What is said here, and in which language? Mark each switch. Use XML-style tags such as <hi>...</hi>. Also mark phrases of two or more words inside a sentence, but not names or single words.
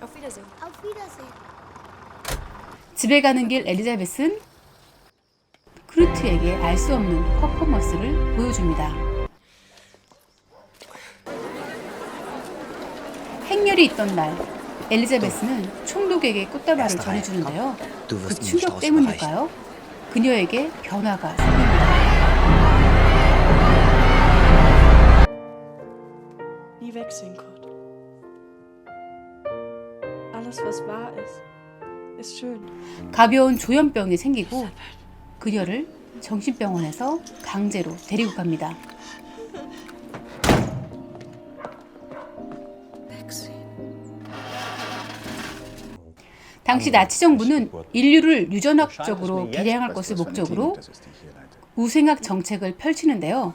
<ko>집에 가는 길 엘리자벳은 쿠르트에게 알 수 없는 퍼포먼스를 보여줍니다. 행렬이 있던 날, 엘리자베스는 총독에게 꽃다발을 전해주는데요. 그 충격 때문일까요? 그녀에게 변화가 생깁니다.</ko> <de>Nie wegsehen, Kurt. Alles, was wahr ist, ist schön.</de> <ko>가벼운 조현병이 생기고 그녀를 정신병원에서 강제로 데리고 갑니다. 당시 나치 정부는 인류를 유전학적으로 개량할 것을 목적으로 우생학 정책을 펼치는데요.</ko>